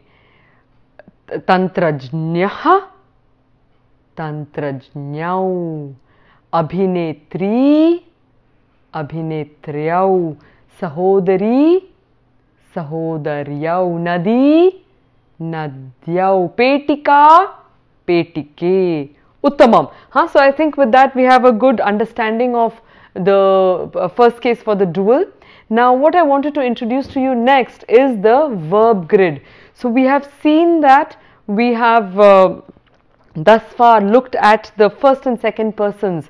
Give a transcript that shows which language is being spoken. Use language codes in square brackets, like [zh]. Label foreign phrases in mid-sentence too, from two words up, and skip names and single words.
[sa] तन्त्रज्ञः, तन्त्रज्ञौ. अभिनेत्री, अभिनेत्र्यौ. सहोदरी, सहोदर्यौ. नदी, नद्यौ। पेटिका, पेटिके. Uttamam. [en] So I think with that we have a good understanding of the first case for the dual. Now what I wanted to introduce to you next is the verb grid. So we have seen that we have thus far looked at the first and second persons.